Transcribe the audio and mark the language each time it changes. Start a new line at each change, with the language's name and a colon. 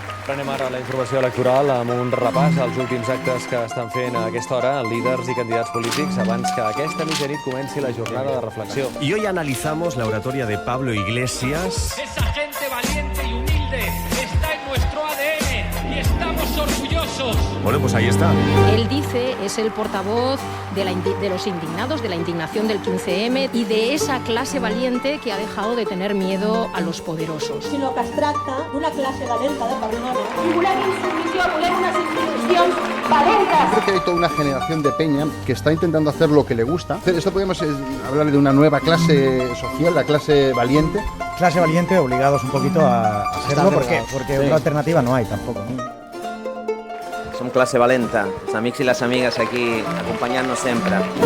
Catalan: Anem ara a la informació electoral amb un repàs als últims actes que estan fent a aquesta hora líders i candidats polítics abans que aquesta mitjanit comenci la jornada de reflexió.
Spanish: Y hoy analizamos la oratoria de Pablo Iglesias. Esa gente valiente y humilde está en nuestro ADN y estamos orgullosos. Bueno, pues ahí está. Él dice, es el portavoz de los indignados, de la indignación del 15M y de esa clase valiente que ha dejado de tener miedo a los poderosos.
Catalan: Sinó que es tracta d'una classe valenta de persones i volem insubmissió, volem unes institucions valentes.
Spanish: Creo que hay toda una generación de peña que está intentando hacer lo que le gusta. Esto podemos hablar de una nueva clase social, la clase valiente. Clase valiente, obligados un poquito a serlo porque Sí. una alternativa no hay tampoco.
Catalan: Som classe valenta, els amics i les amigues aquí acompanyant-nos sempre.